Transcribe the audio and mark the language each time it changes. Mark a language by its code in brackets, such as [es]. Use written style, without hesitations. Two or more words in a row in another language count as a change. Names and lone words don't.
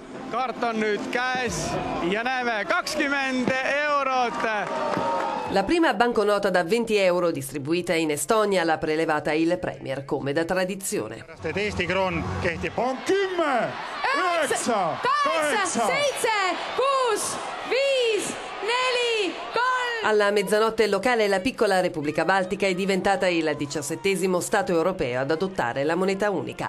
[et] kaart on nüüd käes ja näeme 20 eurot. [it] La prima banconota da 20 euro distribuita in Estonia l'ha prelevata il premier, come da tradizione. [et] Eesti kroon kehtib. On 10, 9, 8, 7, 6, 5, 4, 3. [it] Alla mezzanotte locale la piccola Repubblica Baltica è diventata il 17° Stato europeo ad adottare la moneta unica.